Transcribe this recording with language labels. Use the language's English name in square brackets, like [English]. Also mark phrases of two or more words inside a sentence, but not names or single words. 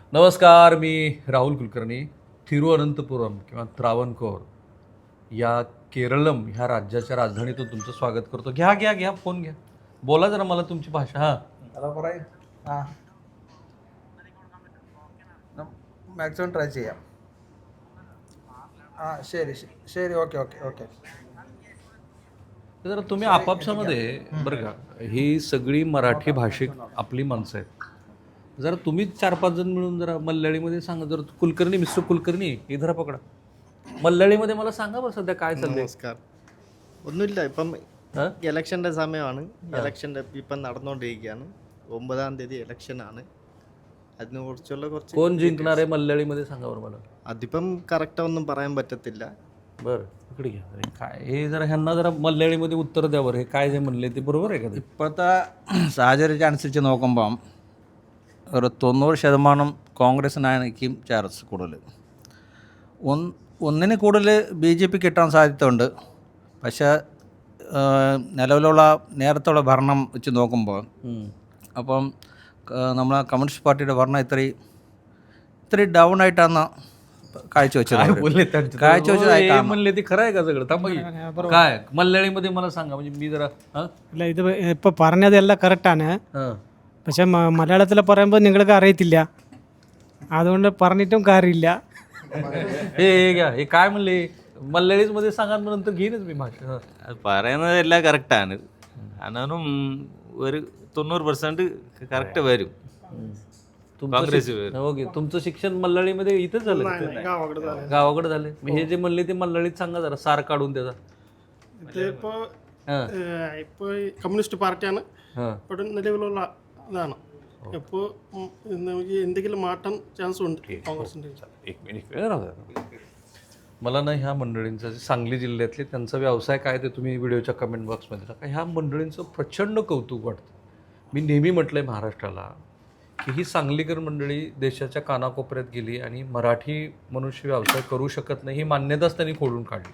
[Marathi] नमस्कार, मी राहुल कुलकर्णी. थिरुअनंतपुरम किंवा त्रावणकोर या केरळम ह्या राज्याच्या राजधानीतून तुमचं स्वागत करतो. घ्या घ्या घ्या, फोन घ्या, बोला जरा मला तुमची भाषा. हां, [Malayalam] ഹലോ പറയ്. ആ [English] maximum try [Malayalam] ചെയ്യാം. ആ ശരി ശരി [English] okay okay okay. [Marathi] जरा तुम्ही आपापसामध्ये बरं का, ही सगळी मराठी भाषिक आपली माणसं आहेत. जरा तुम्हीच 4-5 जण मिळून जरा मल्याळीमध्ये सांगा. जर कुलकर्णी, मिस्टर कुलकर्णी, इधर पकडा. मल्याळीमध्ये मला सांगा बरं सध्या काय चाललंय. [Malayalam] നമസ്കാർ. ഒന്നുമില്ല, ഇപ്പം हां, ഇലക്ഷൻ്റെ സമയമാണ്. ഇലക്ഷൻ്റെ ഇപ്പം നടന്നുകൊണ്ടിരിക്കുകയാണ്. 9-ാം തീയതി ഇലക്ഷനാണ്. അതിനെ കുറിച്ചുള്ള കുറച്ച് [Marathi] कोण जिंकणार आहे मल्याळीमध्ये सांगा बरं मला. [Malayalam] അതിപ്പം കറക്റ്റ് ഒന്നും പറയാൻ പറ്റത്തില്ല. [Marathi] बरं, इकडे घ्या. अरे काय हे, जरा ह्यांना जरा मल्याळीमध्ये उत्तर द्या बरं. हे काय जे म्हणले ते बरोबर आहे का ते? [Malayalam] ഇപ്പോഴത്തെ സാഹചര്യം അനുസരിച്ച് നോക്കുമ്പം ഒരു 90% കോൺഗ്രസിനായിരിക്കും ചാൻസ് കൂടുതൽ. ഒന്നിന് കൂടുതൽ BJP കിട്ടാൻ സാധ്യതയുണ്ട്. പക്ഷേ നിലവിലുള്ള നേരത്തുള്ള ഭരണം വെച്ച് നോക്കുമ്പോൾ അപ്പം നമ്മളെ കമ്മ്യൂണിസ്റ്റ് പാർട്ടിയുടെ ഭരണം ഇത്രയും ഡൗൺ ആയിട്ടാണ് കാഴ്ചവെച്ചത്. [Marathi] म्हणले ते खरं आहे का सगळं? थांबा की. काय मल्याळीमध्ये मला सांगा, म्हणजे मी जरा [Malayalam] അല്ല ഇത് ഇപ്പോൾ പറഞ്ഞതെല്ലാം കറക്റ്റാണ്. പക്ഷെ മലയാളത്തിൽ പറയുമ്പോൾ നിങ്ങൾക്ക് അറിയത്തില്ല, അതുകൊണ്ട് പറഞ്ഞിട്ടും കാര്യമില്ല. [Marathi] हे घ्या, हे काय म्हणले मल्याळीच मध्ये सांगा, नंतर घेईनच मी भाषा. [Malayalam] പറയുന്നതെല്ലാം കറക്റ്റാണ്. കാരണം ഒരു 90% കറക്റ്റ് വരും. [Marathi] काँग्रेस ओके, तुमचं शिक्षण मल्याळीमध्ये इथंच झालं? गावाकडे झालं. हे जे म्हणले ते मल्याळीत सांगा जरा, सार काढून त्याचा. [Malayalam] ഇതിപ്പോൾ ഇപ്പോൾ കമ്മ്യൂണിസ്റ്റ് പാർട്ടിയാണ് ഇപ്പോൾ നിലവിലുള്ള ഇതാണ്. ഇപ്പോൾ നമുക്ക് എന്തെങ്കിലും മാറ്റം ചാൻസ് ഉണ്ട് കോൺഗ്രസിൻ്റെ. [Marathi] एक मिनिट वेळ राहू द्या. मला ना ह्या मंडळींचा, जे सांगली जिल्ह्यातले त्यांचा व्यवसाय काय ते तुम्ही व्हिडिओच्या [English] comment box मध्ये [Marathi] टाका. ह्या मंडळींचं प्रचंड कौतुक वाटतं. मी नेहमी म्हटलं आहे महाराष्ट्राला की ही सांगलीकर मंडळी देशाच्या कानाकोपऱ्यात गेली आणि मराठी मनुष्य व्यवसाय करू शकत नाही ही मान्यताच त्यांनी खोडून काढली.